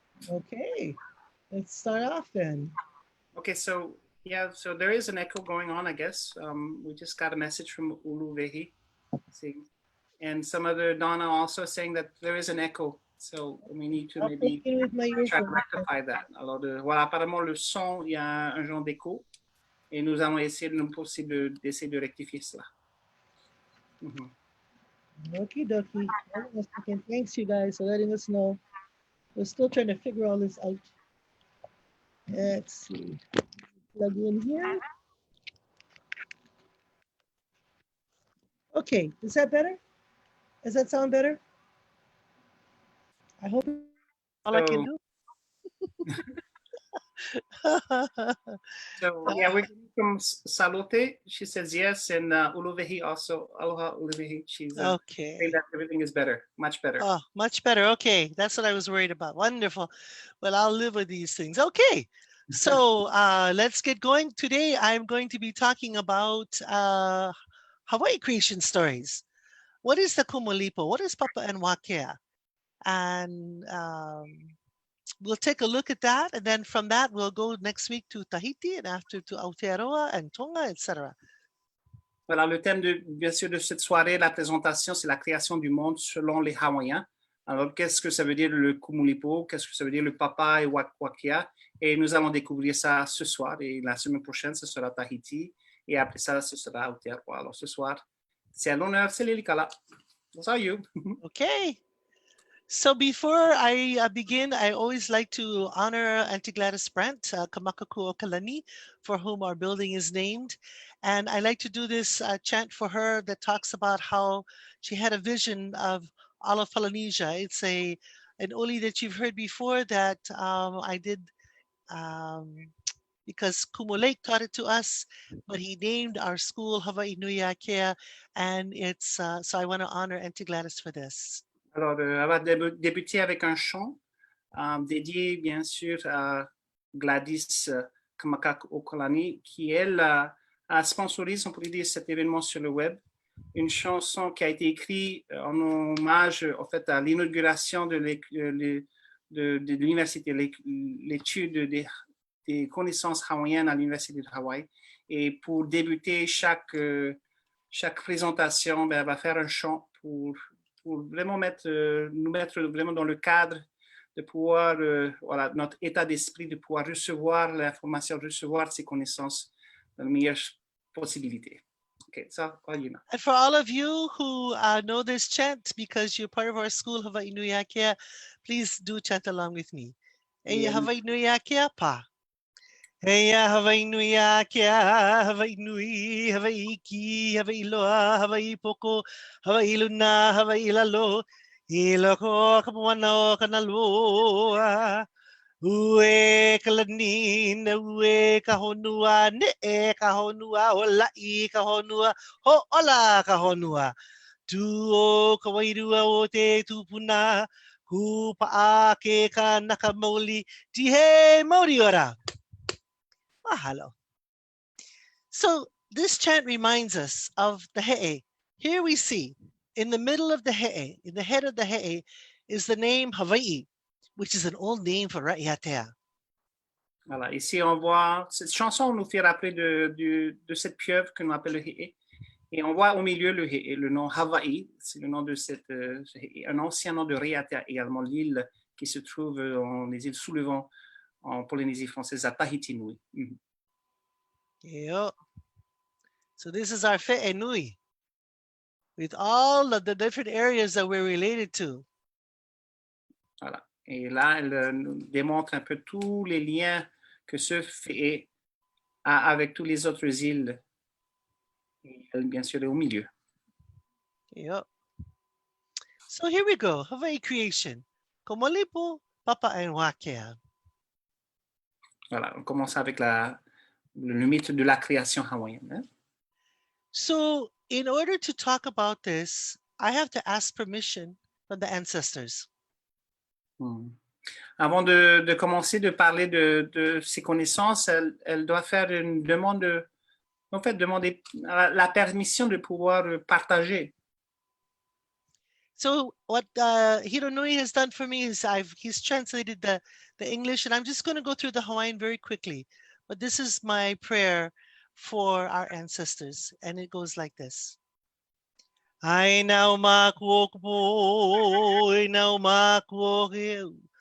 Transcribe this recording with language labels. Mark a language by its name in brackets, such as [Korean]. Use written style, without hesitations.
[English] Okay. Let's start off then. Okay, so yeah, so there is an echo going on, I guess. We just got a message from Uluvehi, and some other Donna also saying that there is an echo. So we need to maybe try to rectify that. [French] Alors, voilà, apparemment le son, il y a un genre d'écho, et nous allons essayer d'essayer de rectifier cela. [English] Okie dokie. Thanks you guys for letting us know. We're still trying to figure all this out. Let's see. Plug in here. Okay, is that better? Does that sound better? I hope all I can do. So yeah, we're from Salote. She says yes, and Uluvehi also. Aloha Uluvehi. She's okay. saying that everything is better, much better. Oh, much better. Okay, that's what I was worried about. Wonderful. Well, I'll live with these things. Okay, so let's get going. Today, I'm going to be talking about Hawaii creation stories. What is the Kumulipo? What is Papa and Wākea? And we'll take a look at that, and then from that we'll go next week to Tahiti, and after to Aotearoa and Tonga, etc. [French] Voilà, le thème bien sûr de cette soirée, la présentation, c'est la création du monde selon les Hawaïens. Alors, qu'est-ce que ça veut dire le Kumulipo? Qu'est-ce que ça veut dire le Papa et Wakea? Et nous allons découvrir ça ce soir. Et la semaine prochaine, ce sera Tahiti. Et après ça, ce sera Aotearoa. Alors, ce soir, c'est à l'honneur, c'est Lilikalā. [English] Those are you. Okay. So before I begin, I always like to honor Auntie Gladys Brandt, Kamakakūokalani, for whom our building is named. And I like to do this chant for her that talks about how she had a vision of all of Polynesia. It's an uli that you've heard before that I did because Kumulake taught it to us, but he named our school Hawaiʻinuiākea, and it's so I want to honor Auntie Gladys for this. [French] Alors, elle va débuter avec un chant dédié, bien sûr, à Gladys Kamakakūokalani, qui, elle, a sponsorisé, on pourrait dire, cet événement sur le web. Une chanson qui a été écrite en hommage, en fait, à l'inauguration de l'université, l'étude des connaissances hawaïennes à l'université de Hawaï. Et pour débuter chaque présentation, ben, elle va faire un chant pour vraiment nous mettre vraiment dans le cadre de pouvoir, voilà, notre état d'esprit, de pouvoir recevoir l'information, recevoir ces connaissances dans les meilleures possibilités. [English] Okay, so all you know. And for all of you who know this chant because you're part of our school, Hawaiʻinuiākea, please do chant along with me. [Hawaiian] Eia Hawaiʻinuiākea pa. Eia Hawaiʻinuiākea, Hawaiʻinui, Hawaiʻiki, Hawaiʻiloa, Hawaiʻipoko, Hawaiʻiluna, Hawaiʻilalo, Iloko kapuana o kanaloa. Ue kalani na ue kahonua ne e kahonua o lai kahonua ho ola kahonua. Tu o kawairua o te tupuna ku pa'a ke ka nakamauli [Māori] tihe mauri ora. [Hawaiian] Mahalo. [English] So this chant reminds us of the he'e. Here we see in the middle of the he'e, in the head of the he'e, is the name Hawaii, which is an old name for Ra'iatea. [French] Voilà, ici on voit, cette chanson nous fait rappeler de cette pieuvre que l'on appelle le he'e. Et on voit au milieu le he'e, le nom Hawaii, c'est le nom de un ancien nom de Ra'iatea, également l'île qui se trouve dans les îles sous le vent en Polynésie française, à Tahiti Nui. [English] Yeah. So this is our Fe'enui, with all of the different areas that we're related to. [French] Voilà. Et là, elle nous démontre un peu tous les liens que ce fait a avec toutes les autres îles. Et elle, bien sûr, est au milieu. [English] Yep. So here we go. Hawaii creation. Kumulipo, Papa and Wākea. [French] Voilà, on commence avec le mythe de la création hawaïenne. Hein? [English] So in order to talk about this, I have to ask permission from the ancestors. [French] Avant de commencer de parler de ses connaissances, elle doit faire une demande, demander la permission de pouvoir partager. [English] So what Hironui has done for me is he's translated the English, and I'm just going to go through the Hawaiian very quickly. But this is my prayer for our ancestors, and it goes like this. [Hawaiian] Ai nau makuokupo, ai nau makuoku.